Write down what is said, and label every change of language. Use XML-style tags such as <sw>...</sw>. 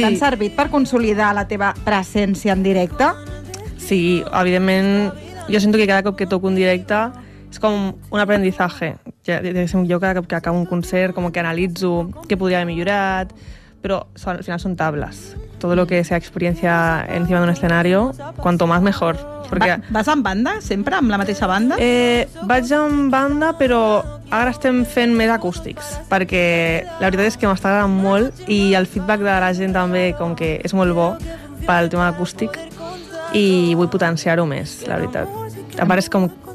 <ca>T'han servit per consolidar la teva presència en directe? Sí, evidentment, jo sento que cada cop que toco un directe és com un aprendizatge. Jo cada cop que acabo un concert com que analitzo què podria haver millorat, però al final són tables.</ca> <es>Todo lo que sea experiencia encima de un escenario, cuanto más mejor. Porque...</es> <ca>Vas amb banda, sempre, amb la mateixa banda? Vaig amb banda, però ara estem fent més acústics, perquè la veritat és que m'està agradant molt i el feedback de la gent també com que és molt bo pel tema acústic i vull potenciar-ho més, la veritat. A part és com...</ca>